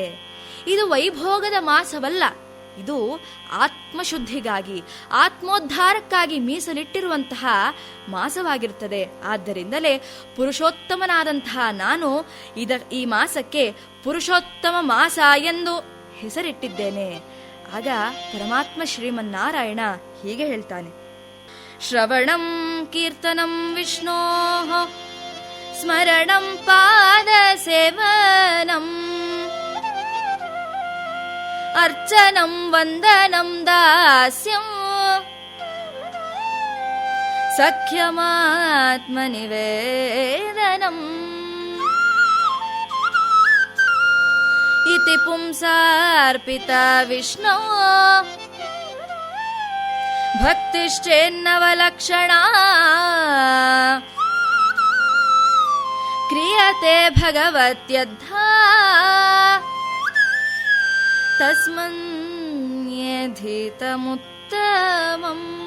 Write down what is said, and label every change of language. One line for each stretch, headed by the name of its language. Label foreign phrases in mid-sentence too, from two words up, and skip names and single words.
Kannada: ಇದು ವೈಭೋಗದ ಮಾಸವಲ್ಲ, ಇದು ಆತ್ಮಶುದ್ಧಿಗಾಗಿ ಆತ್ಮೋದ್ಧಾರಕ್ಕಾಗಿ ಮೀಸಲಿಟ್ಟಿರುವಂತಹ ಮಾಸವಾಗಿರುತ್ತದೆ. ಆದ್ದರಿಂದಲೇ ಪುರುಷೋತ್ತಮನಾದಂತಹ ನಾನು ಈ ಮಾಸಕ್ಕೆ ಪುರುಷೋತ್ತಮ ಮಾಸ ಎಂದು ಹೆಸರಿಟ್ಟಿದ್ದೇನೆ. ಆಗ ಪರಮಾತ್ಮ ಶ್ರೀಮನ್ನಾರಾಯಣ ಹೀಗೆ ಹೇಳ್ತಾನೆ,
Sanskrit: ಶ್ರವಣಂ ಕೀರ್ತನಂ ವಿಷ್ಣೋಃ ಸ್ಮರಣಂ ಪಾದ ಸೇವನಂ ಅರ್ಚನಂ ವಂದನಂ ದಾಸ್ಯಂ ಸಖ್ಯಮಾತ್ಮನಿವೇದನಂ ಇತಿ ಪುಂಸಾರ್ಪಿತ ವಿಷ್ಣೋ ಭಕ್ತಿಶ್ಚೇನ್ನವಲಕ್ಷಣ ಕ್ರಿಯತೆ ಭಗವತ್ಯದ್ಧಾ ತಸ್ಮನ್ಯಧೀತಮುತ್ತಮಂ.